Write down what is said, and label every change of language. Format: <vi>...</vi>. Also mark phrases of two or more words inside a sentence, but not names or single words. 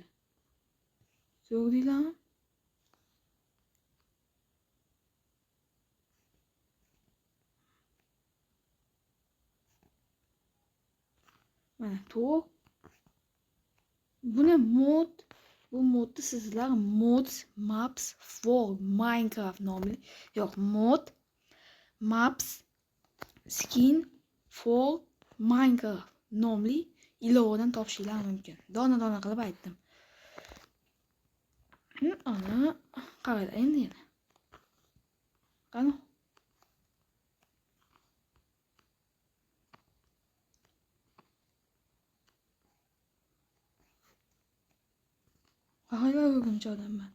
<uz>Ko'rdinglarmi? Mana to'g'. Buni mod, bu modni sizlar mods maps for Minecraft nomli, yo'q, mod maps skin for Minecraft nomli ilovadan topishingiz mumkin. Dona qilib aytdim. Ana, qaranglar endi yana. Qani? Qaranglar, o'rgimchak odamman.</uz>